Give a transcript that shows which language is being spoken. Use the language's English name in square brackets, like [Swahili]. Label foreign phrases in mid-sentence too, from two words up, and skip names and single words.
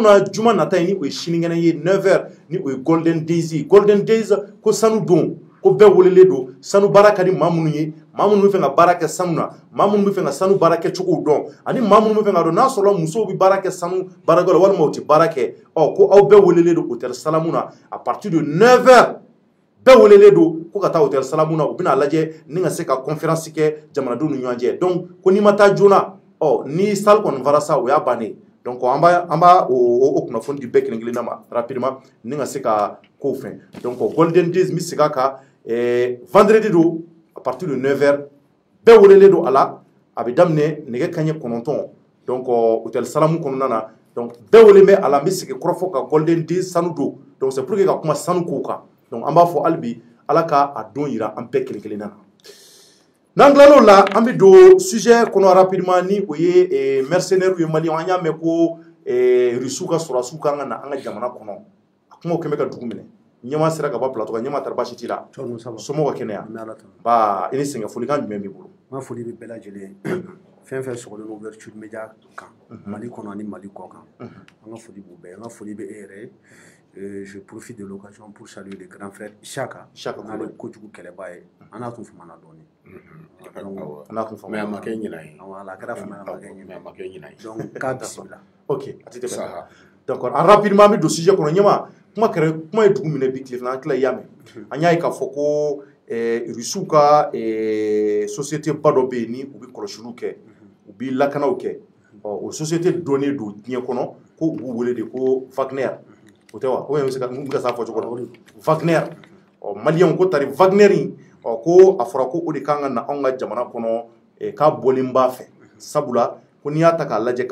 [Bambara] na juma nata ye ni o ye sinikɛnɛ ye 9h ni o ye Golden Days ko sanu don ko bɛɛ welelen don sanu baara ka di maa minnu ye maa minnu bɛ fɛ ka baara kɛ sanu na maa minnu bɛ fɛ ka sanu baara kɛ cogow dɔn ani maa minnu bɛ fɛ ka dɔn n'a sɔrɔ musow bɛ baara kɛ sanu baarakɛyɔrɔ la walima u tɛ baara kɛ ko aw bɛɛ welelen don hôtel Salamu na [French] à partir de 9h [Bambara] bɛɛ welelen don ko ka taa hôtel Salamu na u bɛna lajɛ ni ka se ka conférence kɛ jamanadenw ni ɲɔgɔn cɛ donc ko n'i ma taa joona ni salle kɔni fara sa o y'a bannen donc an b'a o kunnafoni di bɛɛ kelen kelen na ma rapidement ni ka se ka kow fɛn donc Golden Days mi sigi a kan vendredi do [French] à partir de 9h [Bambara] bɛɛ welelen don a la a bɛ daminɛ nɛgɛ kanɲɛ 9 donc hôtel Salamu kɔnɔna na donc bɛɛ welen bɛ a la n bɛ sigi kɔrɔfɔ ka Golden Days sanu don donc [French] c'est pour que [Bambara] ka kuma sanu kow kan donc an b'a fɔ hali bi ala ka a don yira an bɛɛ kelen kelen na n'an tilal'o la an bɛ don sujet kɔnɔ rapidement ni o ye mercenaires ye Maliens an y'a mɛn ko Rusiw ka sɔrɔdasiw kan ka na an ka jamana kɔnɔ a kumaw kɛn bɛ ka dugu minɛ ɲɛma sera ka bɔ plateau kan ɲɛma taara baasi t'i la somɔgɔw ka kɛnɛya ba i ni sɛgɛn folikan jumɛn b'i bolo n ka foli bɛ bɛɛ lajɛlen fɛn fɛn sɔgɔlen [French] ouverture média [Bambara] kan Mali kɔnɔ ani Mali kɔ kan an ka foli b'u bɛɛ an ka foli bɛ e yɛrɛ [French] je profite de l'occasion pour saluer le grand frère [Bambara] Isaka n'ale kojugu kɛlɛba ye an n'a tun famana dɔɔnin mais a ma kɛ ɲinan ye a kɛra fana a ma kɛ ɲinan ye donc k'a bisimila ok a tɛ tɛmɛ [French] d'accord en rapidement [Bambara] an bɛ don sujet kɔnɔ ɲɛma kuma ye dugu minɛ bi tile fila an tila y'a mɛn an y'a ye k'a fɔ ko Rusiw ka société ba dɔ bɛ yen ni u bɛ kɔlɔsiliw kɛ u bɛ lakanaw kɛ o société dɔnnen don diɲɛ kɔnɔ ko u b'u wele de ko Wagner o tɛ wa ko bɛ se ka s'a fɔ cogo la Wagner Maliens ko tari Wagner in ko a fɔra ko o de kan ka na anw ka jamana kɔnɔ k'a bɔlen b'a fɛ sabula ko n'i y'a ta k'a lajɛ